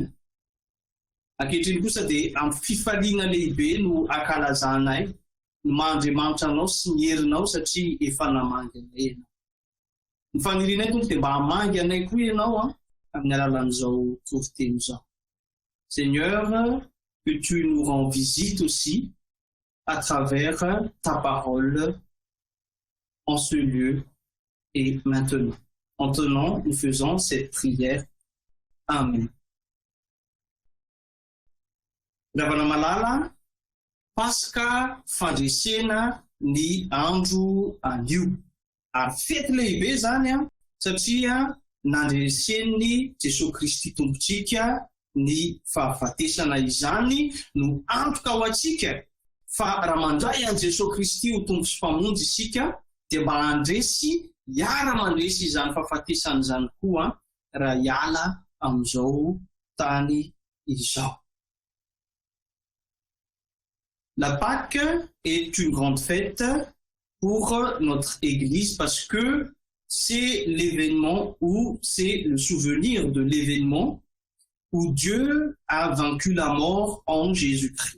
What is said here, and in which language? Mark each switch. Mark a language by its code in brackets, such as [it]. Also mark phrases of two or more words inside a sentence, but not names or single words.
[mg] Ankehitriny kosa dia amin'ny fifaliana lehibe no ankalazanay ny maha-Andriamanitra anao sy ny herinao satria efa namangy anay ianao. Ny fanirianay tompo dia mba hamangy anay koa ianao amin'ny alalan'izao toriteny izao. [fr] Seigneur, que tu nous rends visite aussi à travers ta parole en ce lieu et maintenant. En tenant, nous faisons cette prière. Amen. [mg] Ravana malala, Pasika fandresena ny andro anio. Ary fety lehibe zany satria nandreseny Jesosy Kristy tompontsika ny fahafatesana izany no antoka ho antsika fa raha mandray an Jesosy Kristy ho tompo sy mpamonjy isika dia mba handresy hiara mandresy izany fahafatesana izany koa raha hiala amin'izao tany izao. [fr] La Pâque est une grande fête pour notre Église parce que c'est l'événement ou c'est le souvenir de l'événement où Dieu a vaincu la mort en Jésus-Christ.